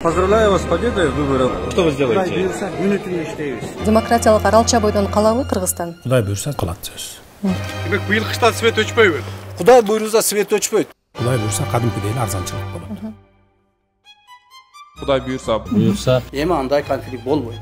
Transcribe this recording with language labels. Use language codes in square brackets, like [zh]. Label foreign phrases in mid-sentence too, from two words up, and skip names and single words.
[ru] Поздравляю вас с победой в выборах. Что вы сделаете? [ky] Демократиялык арал чабойдон калабы Кыргызстан? Кудай буйрса кылат сөз. Демек быйыл кыштан свет өчпөйбү? Кудай буйруса свет өчпөйт. Кудай буйрса кадимкидей эле арзанчылык болот. Кудай буйрса. Эми андай конфликт болбойт.